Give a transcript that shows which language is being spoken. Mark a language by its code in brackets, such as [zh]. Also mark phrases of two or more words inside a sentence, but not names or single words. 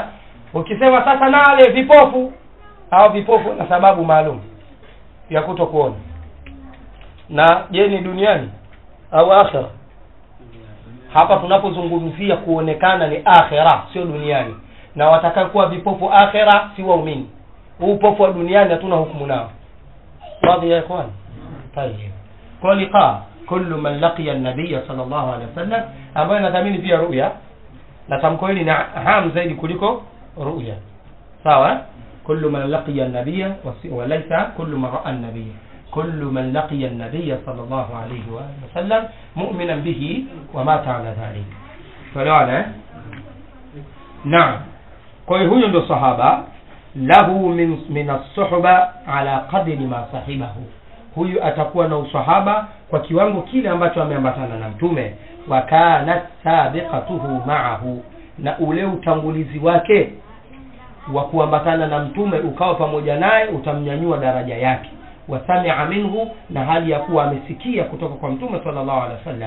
[sw] Ukisema sasa nale vipofu, au vipofu na sababu maalum ya kutokuona, na je ni duniani au akhira? Hapa tunapozungumzia kuonekana ni akhira, sio duniani, na watakaokuwa vipofu akhira si waumini. Upofu wa duniani hatuna hukumu nao. Wazi ya ikhwan? Tayeb. Kwa liqa [ar] كل من لقي النبي صلى الله عليه وسلم, [sw] ambaye nadhamini pia ru'ya, na tamko hili ni aham zaidi kuliko ru'ya. Sawa? [ar] كل من لقي النبي وليس كل من رأى النبي، كل من لقي النبي صلى الله عليه وسلم مؤمنا به ومات على ذلك. [sw] Tuelewana? Naam. Kwa hiyo huyo ndo sahaba, [ar] له من الصحبة على قدر ما صحبه, [sw] huyu atakuwa na usahaba kwa kiwango kile ambacho ameambatana na mtume. [ar] وكانت سابقته معه, [sw] na ule utangulizi wake wa kuambatana na mtume ukawa pamoja naye utamnyanyua daraja yake. [ar] وسمع منه, [sw] na hali ya kuwa amesikia kutoka kwa mtume [ar] صلى الله عليه وسلم.